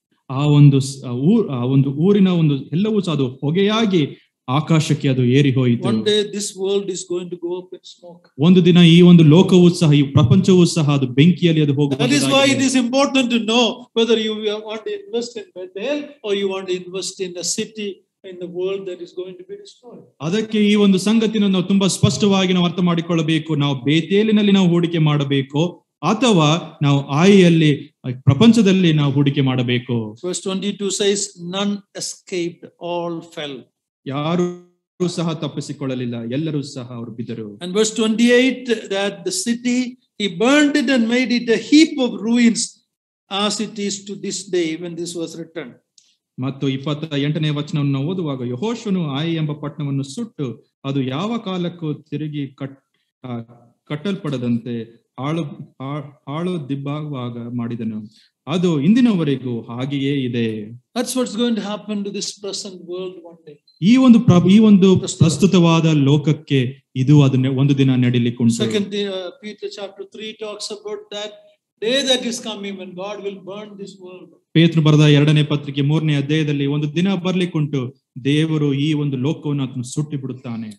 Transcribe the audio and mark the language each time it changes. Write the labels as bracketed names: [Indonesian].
[Kannada] ಆ ಒಂದು ಊರಿನ ಒಂದು ಎಲ್ಲವೂ ಸಹ ಅದು ಹೊಗೆಯಾಗಿ ಆಕಾಶಕ್ಕೆ ಅದು ಏರಿ ಹೋಯಿತು. [English] One day this world is going to go up in smoke. [Kannada] ಒಂದು ದಿನ ಈ ಒಂದು ಲೋಕವೂ ಸಹ ಈ ಪ್ರಪಂಚವೂ ಸಹ ಅದು ಬೆಂಕಿಯಲ್ಲಿ ಅದು ಹೋಗುತ್ತದೆ. [English] That is why it is important to know whether you want to invest in Bethel or you want to invest in a city in the world that is going to be destroyed. [Kannada] ಅದಕ್ಕೆ ಈ ಒಂದು ಸಂಗತಿಯನ್ನು ನಾವು ತುಂಬಾ ಸ್ಪಷ್ಟವಾಗಿ ನಾವು ಅರ್ಥ ಮಾಡಿಕೊಳ್ಳಬೇಕು. ನಾವು ಬೇತೇಲಿನಲ್ಲಿ ನಾವು ಹೂಡಿಕೆ ಮಾಡಬೇಕು ಅಥವಾ ನಾವು ಆಯಿಯಲ್ಲಿ ಪ್ರಪಂಚದಲ್ಲಿ ನಾವು ಹೂಡಿಕೆ ಮಾಡಬೇಕು. [English] Verse 22 says, none escaped, all fell. [Kannada] ಯಾರು ಸಹ ತಪ್ಪಿಸಿಕೊಳ್ಳಲಿಲ್ಲ, ಎಲ್ಲರೂ ಸಹ ಅವರು ಬಿದ್ದರು. [English] And verse 28, that the city he burned it and made it a heap of ruins as it is to this day when this was written. [Kannada] ಮತ್ತು 28ನೇ ವಚನವನ್ನು ನಾವು ಓದುವಾಗ ಯೆಹೋಶುವನು ಆಯಿ ಎಂಬ ಪಟ್ಟಣವನ್ನು ಸುಟ್ಟು ಅದು ಯಾವ ಕಾಲಕ್ಕೂ ತಿರುಗಿ ಕಟ್ಟಲ್ಪಡದಂತೆ ಹಾಳು ದಿಬ್ಬವಾಗ ಮಾಡಿದನು, ಅದು ಇಂದಿನವರೆಗೂ ಹಾಗೆಯೇ ಇದೆ. [English] That's what's going to happen to this present world one day. [Kannada] ಈ ಒಂದು ಪ್ರಸ್ತುತವಾದ ಲೋಕಕ್ಕೆ ಇದು ಒಂದು ದಿನ ನಡೀಲಿಕ್ಕುಂಟು. [English] Second Peter chapter 3 talks about that day that is coming when God will burn this world. [Kannada] ಪೇತ್ರ ಬರೆದ 2ನೇ ಪತ್ರಿಕೆ 3ನೇ ಅಧ್ಯಾಯದಲ್ಲಿ ಒಂದು ದಿನ ಬರ್ಲಿಕ್ಕುಂಟು, ದೇವರು ಈ ಒಂದು ಲೋಕವನ್ನು ಅದನ್ನು ಸುಟ್ಟಿ ಬಿಡುತ್ತಾನೆ.